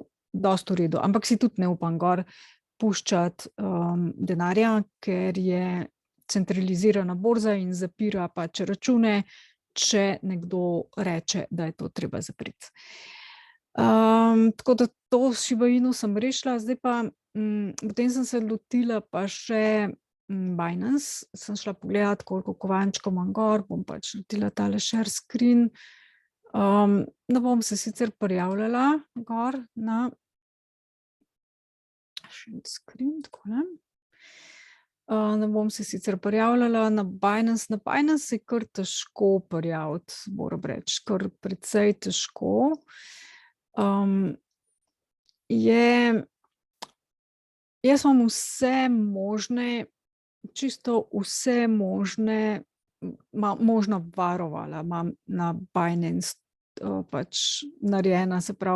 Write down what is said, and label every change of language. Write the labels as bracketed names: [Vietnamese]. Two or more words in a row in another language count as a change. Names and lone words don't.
[Slovenian] Dosti v redu, ampak si tudi ne upam gor puščati, denarja, ker je centralizirana borza in zapira pač račune, če nekdo reče, da je to treba zapreti. Tako da to s Shiba Inu sem rešila, zdaj pa, potem sem se lotila pa še, Binance. Sem šla pogledat, koliko kovančkov imam gor, bom pač naredila tale [English] share screen. [Slovenian] Ne bom se sicer prijavljala gor na [English] share screen, [Slovenian] takole. Ne bom se sicer prijavljala na Binance. Na Binance se je kar težko prijaviti, moram reči, kar precej težko. Jaz imam vse možne, čisto vse možne, možna varovala imam na Binance, pač narejena, se pravi,